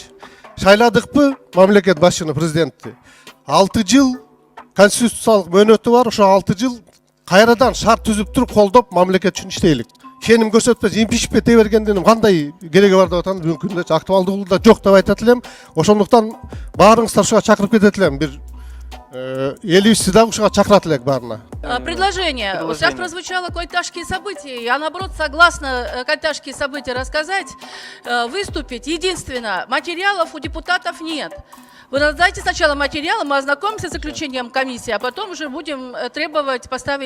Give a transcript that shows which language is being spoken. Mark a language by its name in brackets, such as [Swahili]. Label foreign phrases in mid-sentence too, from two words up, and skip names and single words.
[Kyrgyz] Шайладыкпы мамлекет башчыны, президентти. 6 жыл конституциялык мөөнөтү бар, ошо 6 жыл кайрадан шарт түзүп туруп колдоп мамлекет үчүн иштейлик. Сеним көрсөтпөс, импичмент ете бергендин кандай кереги бар деп атам, бүгүнкү күндө актуалдуулугу да жок деп айтат элем. Ошондуктан баарыңыздар ушуга чакырып кетет элем. Бир элибизди дагы ушуга чакырат элек баарына. [Russian] Предложение. Сейчас прозвучало Кой-Ташские события. Я, наоборот, согласна Кой-Ташские события рассказать, выступить. Единственное, материалов у депутатов нет. Вы дайте сначала материалы, мы ознакомимся с заключением комиссии, а потом уже будем требовать поставить